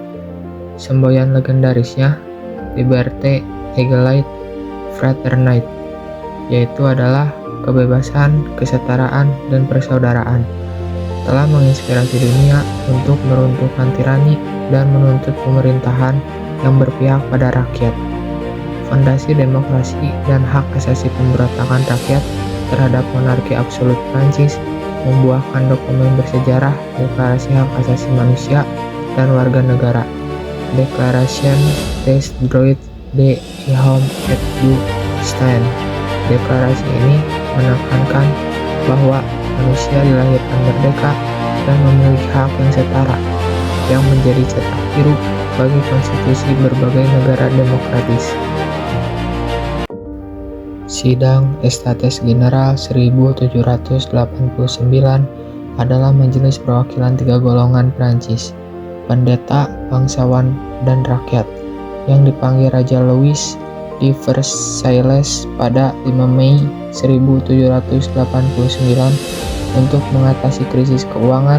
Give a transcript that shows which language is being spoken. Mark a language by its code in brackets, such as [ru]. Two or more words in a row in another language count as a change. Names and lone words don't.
[id] Semboyan legendarisnya [fr] Liberté, Égalité, Fraternité, [id] yaitu adalah kebebasan, kesetaraan, dan persaudaraan, telah menginspirasi dunia untuk meruntuhkan tirani dan menuntut pemerintahan yang berpihak pada rakyat. Fondasi demokrasi dan hak asasi pemberontakan rakyat terhadap monarki absolut Prancis membuahkan dokumen bersejarah Deklarasi Hak Asasi Manusia dan Warga Negara, [fr] Déclaration des droits de l'homme et du citoyen. [id] Deklarasi ini menekankan bahwa manusia dilahirkan merdeka dan memiliki hak yang setara, yang menjadi cetak biru bagi konstitusi berbagai negara demokratis. Sidang Estates General 1789 adalah majelis perwakilan 3 golongan Prancis, pendeta, bangsawan, dan rakyat, yang dipanggil Raja Louis di Versailles pada 5 Mei 1789 untuk mengatasi krisis keuangan.